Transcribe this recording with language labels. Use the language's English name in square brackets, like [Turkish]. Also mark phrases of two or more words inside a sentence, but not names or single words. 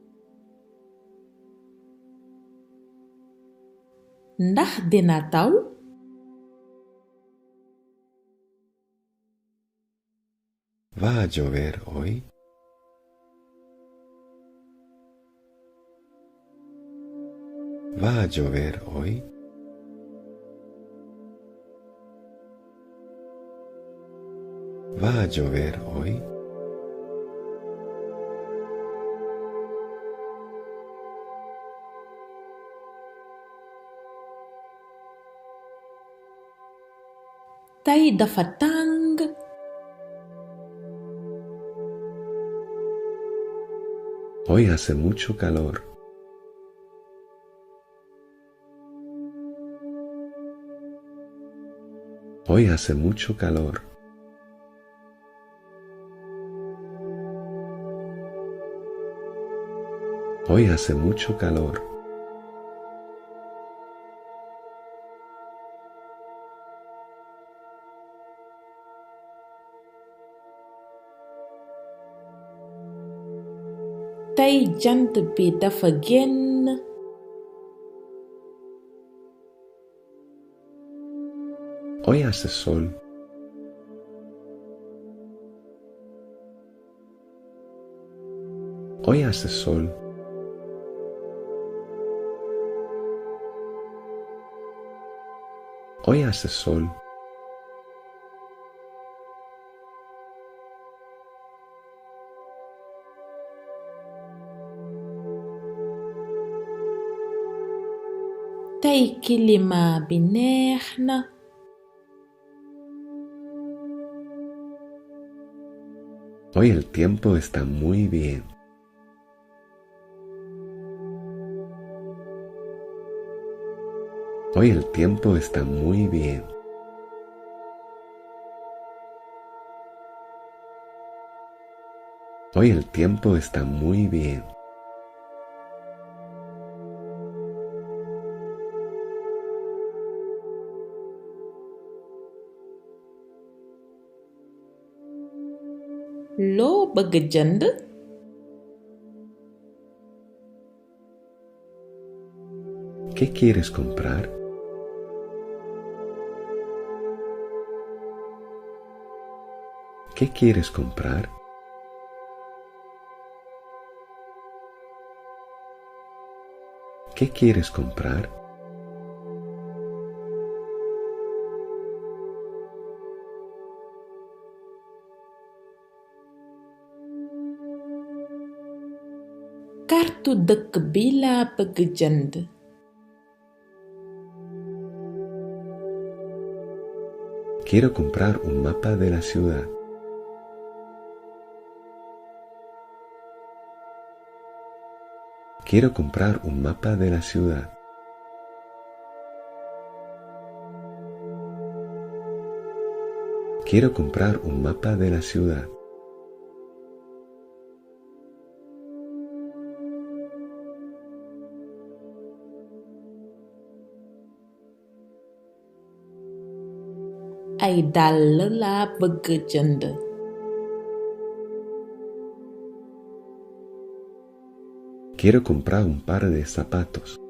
[Wolof] Ndax dina taw? [Spanish] ¿Va a llover hoy? ¿Va a llover hoy? ¿Va a llover hoy? [Wolof] Tey dafa tàng. [Spanish] Hoy hace mucho calor. Hoy hace mucho calor. Hoy hace mucho calor. [Wolof] Tey jant bi dafa génn. [Spanish] Hoy hace sol. Hoy hace sol. Hoy hace sol. [Wolof] Tey kilimaa bi neex na. [Spanish] Hoy el tiempo está muy bien. Hoy el tiempo está muy bien. Hoy el tiempo está muy bien. [Wolof] Loo bëgg jënd? [Spanish] ¿Qué quieres comprar? ¿Qué quieres comprar? ¿Qué quieres comprar? [Wolof] Kartu dëkk bi laa bëgg jënd. [Spanish] Quiero comprar un mapa de la ciudad. Quiero comprar un mapa de la ciudad. Quiero comprar un mapa de la ciudad. [Wolof] Ay dàll laa bëgg jënd. [Spanish] Quiero comprar un par de zapatos.